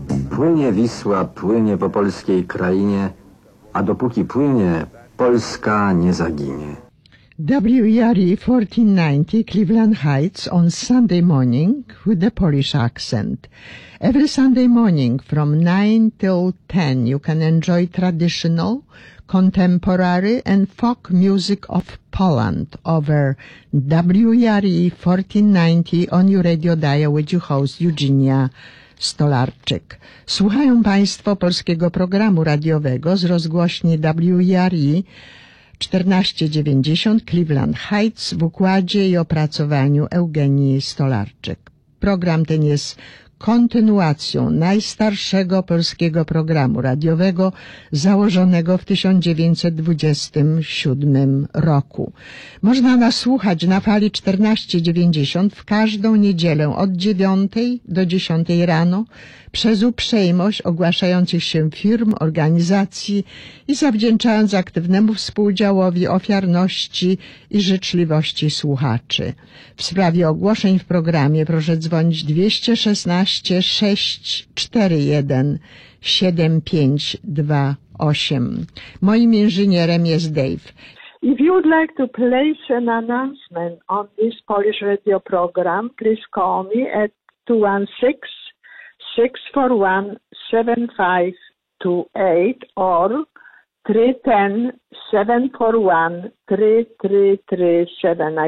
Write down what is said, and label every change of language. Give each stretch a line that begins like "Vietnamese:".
Polish: płynie Wisła, płynie po polskiej krainie, a dopóki płynie, Polska nie zaginie.
English: WERE 1490 Cleveland Heights on Sunday morning with the Polish accent. Every Sunday morning from 9 till 10 you can enjoy traditional, contemporary and folk music of Poland over WERE 1490 on your radio dial with your host Eugenia Stolarczyk.
Polish: Słuchają Państwo polskiego programu radiowego z rozgłośni WERE 1490 Cleveland Heights w układzie i opracowaniu Eugenii Stolarczyk. Program ten jest kontynuacją najstarszego polskiego programu radiowego założonego w 1927 roku. Można nas słuchać na fali 1490 w każdą niedzielę od 9 do 10 rano przez uprzejmość ogłaszających się firm, organizacji i zawdzięczając aktywnemu współdziałowi ofiarności i życzliwości słuchaczy. W sprawie ogłoszeń w programie proszę dzwonić 216-641-7528. Moim inżynierem jest Dave.
English: If you would like to place an announcement on this Polish radio program, please call me at 216-641-7528 or 310-741-3337.